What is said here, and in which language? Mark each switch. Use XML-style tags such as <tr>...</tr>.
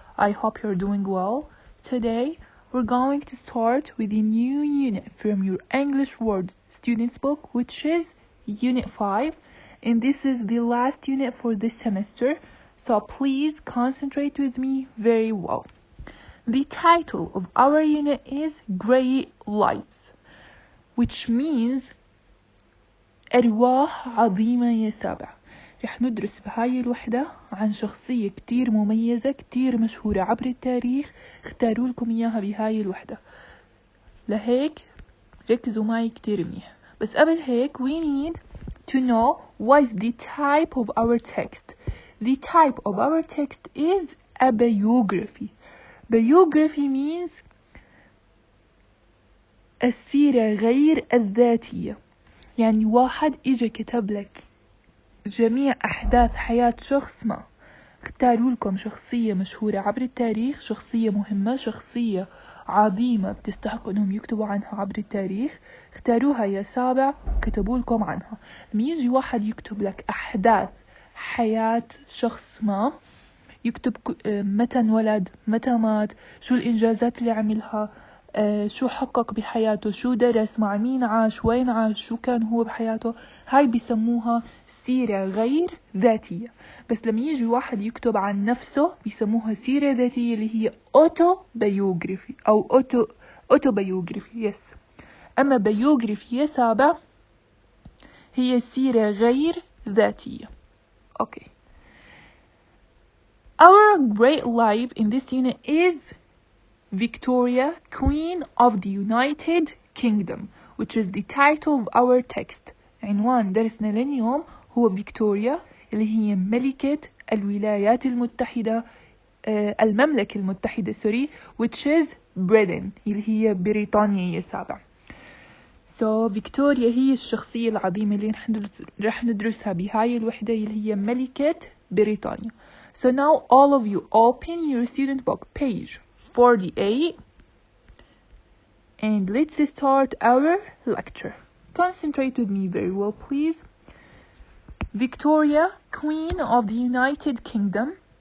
<en>I hope you're doing well. Today, we're going to start with a new unit from your English Word Students book, which is Unit 5, and this is the last unit for this semester, so please concentrate with me very well. The title of our unit is Great Lives, which means</en> <ar>أرواح عظيمة يا سابع. رح ندرس بهاي الوحدة عن شخصية كتير مميزة كتير مشهورة عبر التاريخ، اختاروا لكم إياها بهاي الوحدة. لهيك ركزوا معي كتير منيح. بس قبل هيك</ar> <en>we need to know what is the type of our text. The type of our text is a biography. Biography means</en> <ar>السيرة غير الذاتية، يعني واحد إجا كتب لك جميع أحداث حياة شخص ما. اختاروا لكم شخصية مشهورة عبر التاريخ، شخصية مهمة، شخصية عظيمة بتستحق أنهم يكتبوا عنها عبر التاريخ، اختاروها يا سابع وكتبوا لكم عنها. لما يجي واحد يكتب لك أحداث حياة شخص ما، يكتب متى انولد، متى مات، شو الإنجازات اللي عملها، شو حقق بحياته، شو درس، مع مين عاش، وين عاش، شو كان هو بحياته، هاي بيسموها سيرة غير ذاتية. بس لما يجي واحد يكتب عن نفسه بيسموها سيرة ذاتية اللي هي autobiography أو autobiography.</ar> <en>yes.</en> <ar>أما biography يا سابع هي سيرة غير ذاتية.</ar> <en>okay. Our great life in this unit is Victoria, Queen of the United Kingdom, which is the title of our text.</en> <ar>عنوان درسنا لليوم هو فيكتوريا اللي هي ملكة الولايات المتحدة، المملكة المتحدة</ar> <en>which is Britain</en> <ar>اللي هي بريطانيا يا سابع. So فيكتوريا هي الشخصية العظيمة اللي رح ندرسها بهاي الوحدة اللي هي ملكة بريطانيا.</ar> <en>So now all of you open your student book page 48 and let's start our lecture. Concentrate with me very well, please. Victoria, Queen of the United Kingdom.</en>